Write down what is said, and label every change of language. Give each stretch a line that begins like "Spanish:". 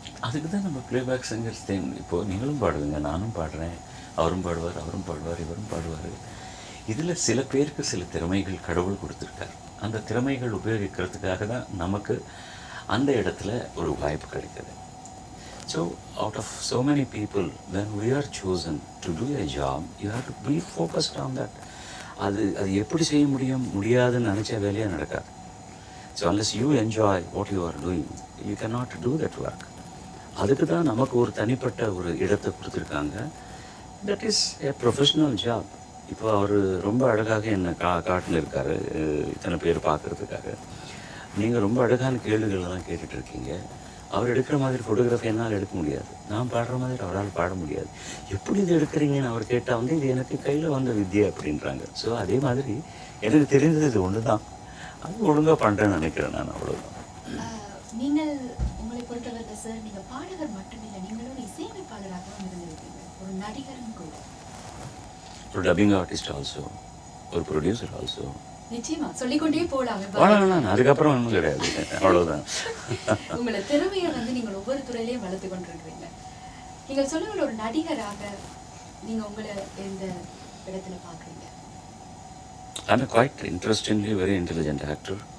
Tamil: அதுக்கு தான் நம்ம ப்ளேபேக் சிங்கர்ஸ் தேன். இப்போது நீங்களும் பாடுவீங்க, நானும் பாடுறேன், அவரும் பாடுவார், இவரும் பாடுவார். இதில் சில பேருக்கு சில திறமைகள் கடவுள் கொடுத்துருக்கார். அந்த திறமைகள் உபயோகிக்கிறதுக்காக தான் நமக்கு அந்த இடத்துல ஒரு வாய்ப்பு கிடைக்குது.
English: So out of so many people, when we are chosen to do a job, you have to be focused on that.
Tamil: அது எப்படி செய்ய முடியாதுன்னு நினச்ச வேலையாக நடக்காது.
English: So unless you enjoy what you are doing, you cannot do that work.
Tamil: அதுக்கு தான் நமக்கு ஒரு தனிப்பட்ட ஒரு இடத்தை கொடுத்துருக்காங்க.
English: That is a professional job.
Tamil: இப்போ அவர் ரொம்ப அழகாக என்னை காட்டில் இருக்கார், இத்தனை பேர் பார்க்குறதுக்காக. நீங்கள் ரொம்ப அழகான கேள்விகளெல்லாம் கேட்டுட்ருக்கீங்க. அவர் எடுக்கிற மாதிரி ஃபோட்டோகிராஃபி என்னால் எடுக்க முடியாது, நான் பாடுற மாதிரி அவரால் பாட முடியாது. எப்படி இது எடுக்கிறீங்கன்னு அவர் கேட்டால் இது எனக்கு கையில் வந்த வித்தியை அப்படின்றாங்க. ஸோ அதே மாதிரி எனக்கு தெரிந்தது இது ஒன்று தான், அது ஒழுங்காக பண்ணுறேன்னு நினைக்கிறேன் நான், அவ்வளோதான். நீங்கள் உங்களை பொறுத்தவரை சார், நீங்கள் பாடகர் மட்டுமில்லை, நீங்களும் இசையமைப்பாளராகவும் இருந்திருக்கீங்க, ஒரு நடிகரும் கூட, ஒரு டப்பிங் ஆர்டிஸ்ட் ஆல்சோ, ஒரு ப்ரொடியூசர் ஆல்சோ. நிச்சயமா சொல்லிக்கொண்டே போகலாம். அதுக்கப்புறம் ஒன்றும் கிடையாது, அவ்வளோதான். உங்களை திறமையை நீங்கள் ஒவ்வொரு துறையிலையும் வளர்த்து கொண்டிருக்கிறீங்க. நீங்கள் சொல்லுங்கள், ஒரு நடிகராக நீங்கள் உங்களை எந்த இடத்துல பார்க்குறீங்க?
English: I'm quite interestingly very intelligent actor.